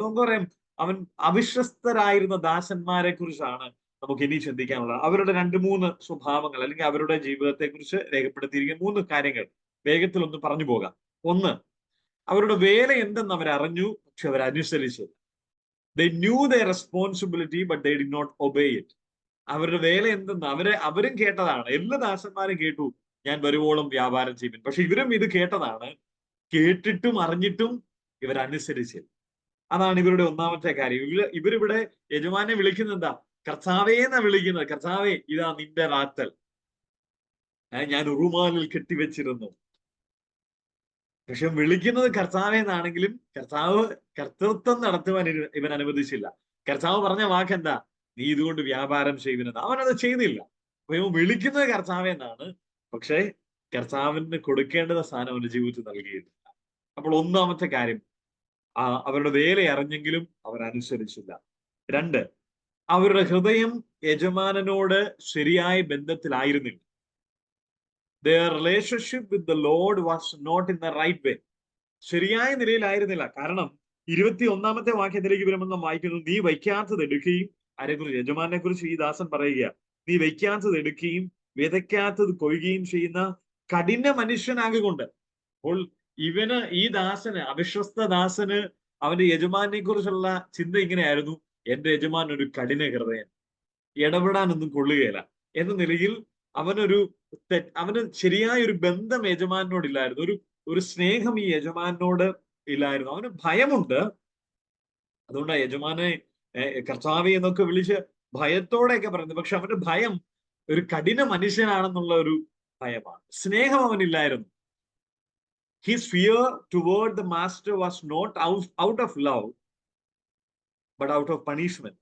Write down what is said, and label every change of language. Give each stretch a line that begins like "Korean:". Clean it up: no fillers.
Malayalam: നമുക്ക് പറയാം, അവൻ അവിശ്വസ്തരായിരുന്ന ദാസന്മാരെ കുറിച്ചാണ് നമുക്ക് ഇനി ചിന്തിക്കാനുള്ളത്. അവരുടെ 2-3 സ്വഭാവങ്ങൾ, അല്ലെങ്കിൽ അവരുടെ ജീവിതത്തെ കുറിച്ച് രേഖപ്പെടുത്തിയിരിക്കുന്ന 3 കാര്യങ്ങൾ വേഗത്തിൽ ഒന്ന് പറഞ്ഞു പോകാം. ഒന്ന്, അവരുടെ വേല എന്തെന്ന് അവരറിഞ്ഞു, പക്ഷെ അവരനുസരിച്ചില്ല.
English: They knew their responsibility, but they did not obey it.
Malayalam: അവരുടെ വേല എന്തെന്ന് അവരും കേട്ടതാണ്. എല്ലാ ദാസന്മാരും കേട്ടു, ഞാൻ വരുവോളം വ്യാപാരം ചെയ്യും. പക്ഷെ ഇവരും ഇത് കേട്ടതാണ്, കേട്ടിട്ടും അറിഞ്ഞിട്ടും ഇവരനുസരിച്ചില്ല. അതാണ് ഇവരുടെ ഒന്നാമത്തെ കാര്യം. ഇവരിവിടെ യജമാനെ വിളിക്കുന്നത് എന്താ? കർത്താവേ എന്നാ വിളിക്കുന്നത്. കർത്താവേ, ഇതാ നിന്റെ റാത്തൽ, ഞാൻ ഉറുമാലിൽ കെട്ടിവെച്ചിരുന്നു. പക്ഷെ വിളിക്കുന്നത് കർത്താവേ എന്നാണെങ്കിലും കർത്താവ് കർത്തൃത്വം നടത്തുവാൻ ഇവൻ അനുവദിച്ചില്ല. കർത്താവ് പറഞ്ഞ വാക്കെന്താ? നീ ഇതുകൊണ്ട് വ്യാപാരം ചെയ്യുന്നത്. അവനത് ചെയ്യുന്നില്ല. അപ്പൊ ഇവൻ വിളിക്കുന്നത് കർത്താവേ എന്നാണ്, പക്ഷെ കർത്താവിന് കൊടുക്കേണ്ടുന്ന സ്ഥാനം അവന്റെ ജീവിതത്തിൽ നൽകിയിട്ടില്ല. അപ്പോൾ ഒന്നാമത്തെ കാര്യം, അവരുടെ വേല അറിഞ്ഞെങ്കിലും അവരനുസരിച്ചില്ല. 2, അവരുടെ ഹൃദയം യജമാനനോട് ശരിയായ ബന്ധത്തിലായിരുന്നില്ല.
English: Their relationship with the Lord was not in the right way.
Malayalam: ശരിയായ നിലയിലായിരുന്നില്ല. കാരണം 21ാമത്തെ വാക്യത്തിലേക്ക് വരുമ്പോൾ നാം വായിക്കുന്നു, നീ വയ്ക്കാത്തത് എടുക്കുകയും, ആരെക്കുറിച്ച്? യജമാനെ കുറിച്ച് ഈ ദാസൻ പറയുക, നീ വയ്ക്കാത്തത് എടുക്കുകയും വിതയ്ക്കാത്തത് കൊയ്യുകയും ചെയ്യുന്ന കഠിന മനുഷ്യനാകൊണ്ട്. അപ്പോൾ ഈ ദാസന്, അവിശ്വസ്ത ദാസന്, അവന്റെ യജമാനെ കുറിച്ചുള്ള ചിന്ത ഇങ്ങനെയായിരുന്നു, എന്റെ യജമാൻ ഒരു കഠിന ഹൃദയൻ, ഇടപെടാനൊന്നും കൊള്ളുകയില്ല എന്ന നിലയിൽ അവന് ശരിയായ ഒരു ബന്ധം യജമാനോടില്ലായിരുന്നു. ഒരു സ്നേഹം ഈ യജമാനോട് ഇല്ലായിരുന്നു. അവന് ഭയമുണ്ട്. അതുകൊണ്ടാണ് യജമാനെ കർത്താവേ എന്നൊക്കെ വിളിച്ച് ഭയത്തോടെയൊക്കെ പറയുന്നത്. പക്ഷെ അവന്റെ ഭയം ഒരു കഠിന മനുഷ്യനാണെന്നുള്ള ഒരു ഭയമാണ്. സ്നേഹം അവനില്ലായിരുന്നു.
English: His fear toward the master was not out of love, but out of punishment.